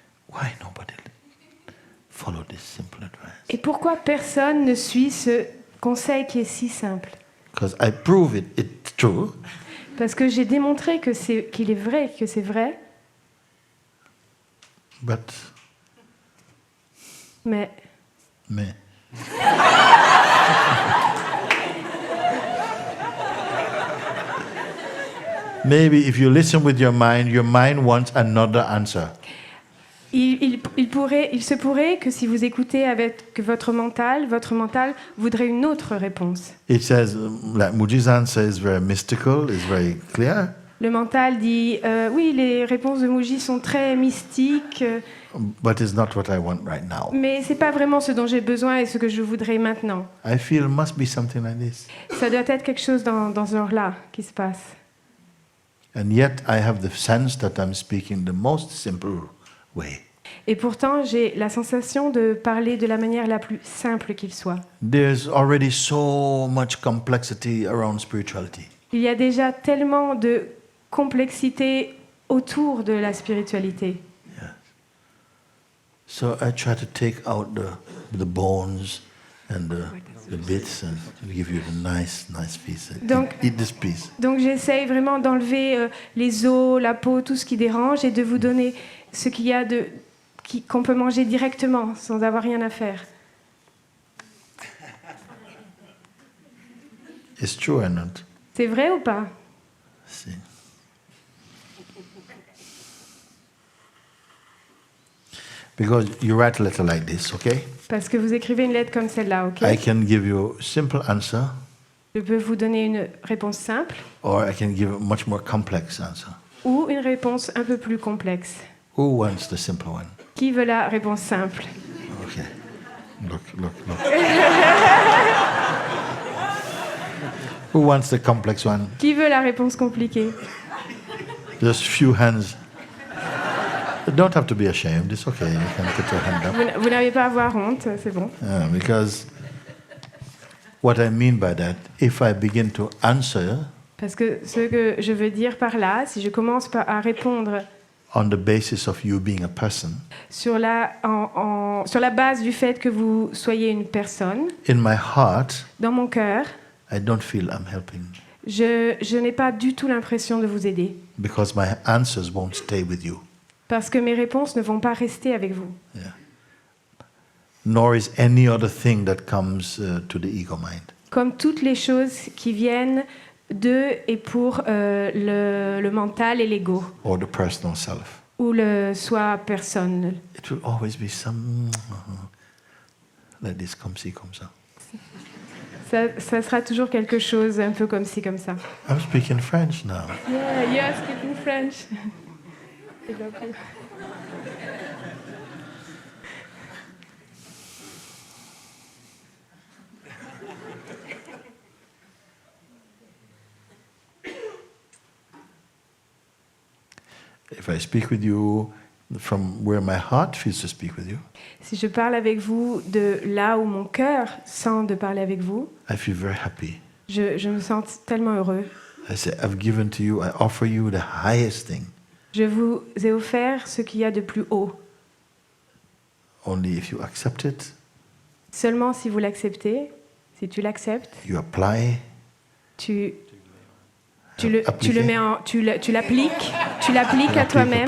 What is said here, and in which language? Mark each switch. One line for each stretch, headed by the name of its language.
English: Why nobody follow this simple advice?
French: Et pourquoi personne ne suit ce conseil qui est si simple?
English: Because I prove it's true,
French: Parce que j'ai démontré qu'il est vrai, que c'est vrai,
English: but
French: mais
English: maybe if you listen with your mind wants another answer.
French: il se pourrait que si vous écoutez avec votre mental voudrait une autre réponse.
English: It says, like Mooji's answer is very mystical, is very clear,
French: Le mental dit oui, les réponses de Mooji sont très mystiques,
English: but it's not what I want right now.
French: mais c'est pas vraiment ce dont j'ai besoin et ce que je voudrais maintenant.
English: I feel it must be something like this.
French: Ça doit être quelque chose dans ce genre-là qui se passe.
English: And yet I have the sense that I'm speaking the most simple way.
French: Et pourtant, j'ai la sensation de parler de la manière la plus simple qu'il soit.
English: There's already so much complexity around spirituality.
French: Il y a déjà tellement de complexité autour de la spiritualité.
English: So I try to take out the bones and the bits and give you the nice piece.
French: Donc-
English: Eat this piece.
French: Donc j'essaye vraiment d'enlever les os, la peau, tout ce qui dérange et de vous donner ce qu'il y a qu'on peut manger directement sans avoir rien à faire.
English: It's true or not?
French: C'est vrai ou pas?
English: See. Because you write a letter like this, okay?
French: Parce que vous écrivez une lettre comme celle-là, ok?
English: I can give you a simple answer,
French: Je peux vous donner une réponse simple
English: or I can give a much more complex answer.
French: ou une réponse un peu plus complexe.
English: Who wants the simple one?
French: Qui veut la réponse simple?
English: Okay. Look. Who wants the complex one?
French: Qui veut la réponse compliquée?
English: Just few hands. You don't have to be ashamed. It's okay. You can put your hand up.
French: Vous n'avez pas à avoir honte, c'est bon.
English: Because what I mean by that, if I begin to answer
French: Parce que ce que je veux dire par là, si je commence à répondre
English: on the basis of you being a person,
French: sur la base du fait que vous soyez une personne,
English: in my heart,
French: dans mon cœur,
English: I don't feel I'm helping
French: je n'ai pas du tout l'impression de vous aider.
English: because my answers won't stay with you.
French: Parce que mes réponses ne vont pas rester avec vous.
English: Yeah. Nor is any other thing that comes to the ego mind.
French: Comme toutes les choses qui viennent de et pour le mental et l'ego,
English: Or the personal self.
French: ou le soi personne.
English: It will always be some like this,
French: comme ci, comme ça. Ça sera toujours quelque chose un peu comme ci, comme ça.
English: I'm speaking French now. Yeah, you are speaking French. If I speak with you from where my heart feels to speak with you,
French: Si je parle avec vous de là où mon cœur sent de parler avec vous,
English: I feel very happy.
French: je me sens tellement heureux.
English: I say, I've given to you, I offer you the highest thing.
French: Je vous ai offert ce qu'il y a de plus haut.
English: Only if you accept it,
French: Seulement si vous l'acceptez, si tu l'acceptes,
English: you apply,
French: tu appliquer. le mets tu l'appliques à toi-même.